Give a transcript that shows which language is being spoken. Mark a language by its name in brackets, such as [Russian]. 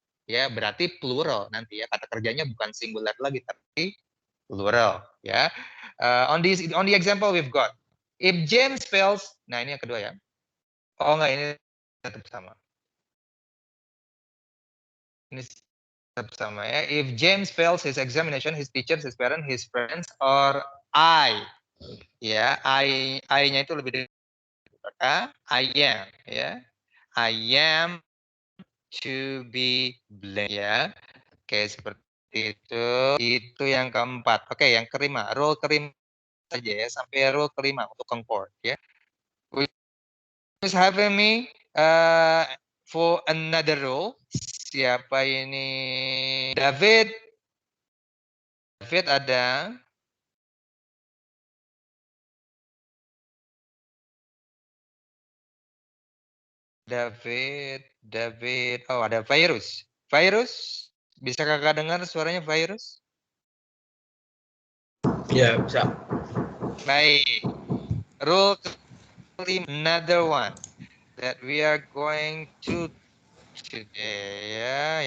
[Indonesian] Ya, berarti plural nanti ya, kata kerjanya bukan singular lagi tapi plural ya. [English] On the example we've got, if James fails, [Indonesian] nah ini yang kedua ya. Oh enggak, ini tetap sama. Ini tetap sama ya. [English] If James fails his examination, his teachers, his parents, his friends, or I. [Indonesian] Ya, I-nya itu lebih dari I am ya. [English] I am to be blamed ya. [Indonesian] Oke, seperti itu. Itu yang keempat. Oke, yang kelima, rule kelima saja ya, sampai rule kelima untuk concord ya. [English] Who's having me for another rule? [Indonesian] Siapa ini? David. David ada. David. Oh, ada Virus. Virus, bisa kakak dengar suaranya Virus? Ya, bisa. Baik. Rule kelima, [English] another one that we are going to today ya.